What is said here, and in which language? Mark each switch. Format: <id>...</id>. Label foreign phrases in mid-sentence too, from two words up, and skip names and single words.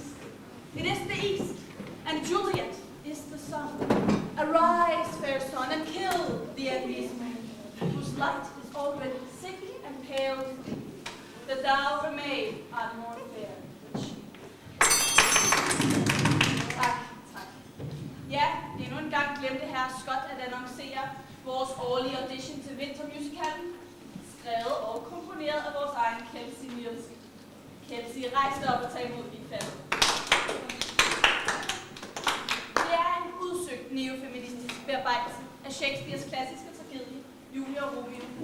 <en>It is the east, and Juliet is the sun. Arise, fair sun, and kill the envious moon, whose light is already sick and pale, that thou remain art more fair than she.</en> <da>Tak. Ja, endnu en gang glemte herre Scott at annoncere vores årlige audition til vintermusicalen, skrevet og komponeret af vores egen Kelsey Nielsen. Kelsey, rejs dig op og tag imod dit fald. Det er en udsøgt neofeministisk bearbejdelse af Shakespeares klassiske tragedie, Julie og Romeo.</da>